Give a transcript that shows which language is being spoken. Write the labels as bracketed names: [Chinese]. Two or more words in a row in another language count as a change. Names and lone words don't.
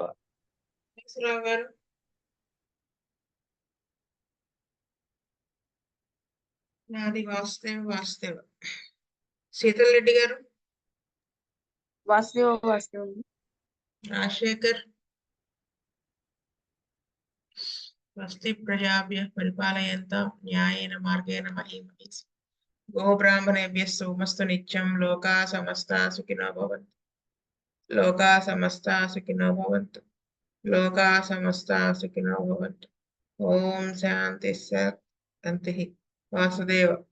[Telugu] గారు. నాది వాసుదేవ. శీతల్ రెడ్డి గారు. వాసుదేవ. రాజశేఖర్. [Sanskrit] స్వస్తి ప్రజాభ్యః పరిపాలయంతాం న్యాయేన మార్గేణ మహీం మహీష్. గోబ్రాహ్మణేభ్యः శుభమస్తు నిత్యం. లోకాః సమస్తాః సుఖినో భవంతు. లోకాః సమస్తాః సుఖినో భవంతు. లోకాః సమస్తాః సుఖినో భవంతు. ఓం శాంతి శాంతి.